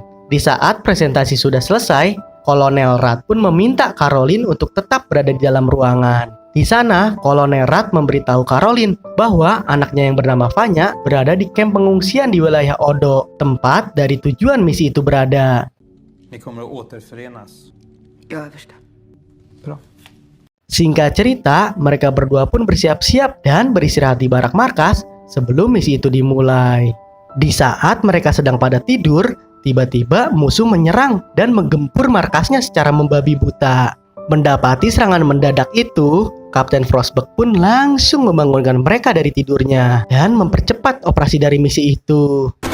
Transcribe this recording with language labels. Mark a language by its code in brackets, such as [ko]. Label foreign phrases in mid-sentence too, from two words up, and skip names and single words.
[id] Di saat presentasi sudah selesai, Kolonel Rat pun meminta Caroline untuk tetap berada di dalam ruangan. Di sana, Kolonel Rat memberitahu Caroline bahwa anaknya yang bernama Vanya berada di kamp pengungsian di wilayah Odo, tempat dari tujuan misi itu berada. [sv] Ni kommer att återförenas. Ja, överste. Bra. [id] Singkat cerita, mereka berdua pun bersiap-siap dan beristirahat di barak markas sebelum misi itu dimulai. Di saat mereka sedang pada tidur, tiba-tiba musuh menyerang dan menggempur markasnya secara membabi buta. Mendapati serangan mendadak itu, Kapten Frostback pun langsung membangunkan mereka dari tidurnya dan mempercepat operasi dari misi itu.